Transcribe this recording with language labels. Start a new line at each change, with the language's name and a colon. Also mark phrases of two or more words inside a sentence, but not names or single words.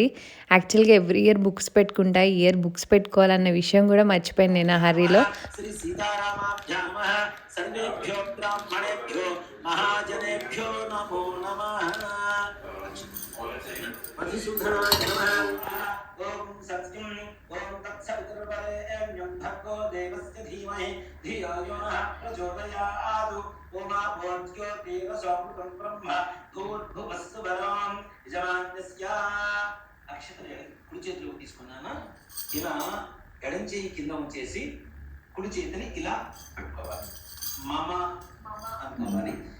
English: actually every year books
Telugu: పెట్టుకుంటా, ఈ
English: year books
Telugu: పెట్టుకోవాలన్న విషయం కూడా మర్చిపోయాను నేను ఆ హర్రీలో.
Sanskrit: శ్రీ సీతారామాభ్యామ సర్వేభ్యో బ్రాహ్మణేభ్యో మహాజనేభ్యో నమో నమః. మధుసూదనాయ నమః. ఓం సత్యం ఓం తత్సవితుర్వరేణ్యం हिरण्यं भर्गो देवस्य धीमहि धियो यो नः प्रचोदयात् ओमा भोज्योतिरसोमृतं ब्रह्म भूर्भुवस्सु वरं यजमान्यस्य
Telugu: అక్షతలు కుడి చేతిలో తీసుకున్నానా ఇలా ఎడం చేయి కింద ఉంచేసి కుడి చేతిని ఇలా పెట్టుకోవాలి మమ అనుకోవాలి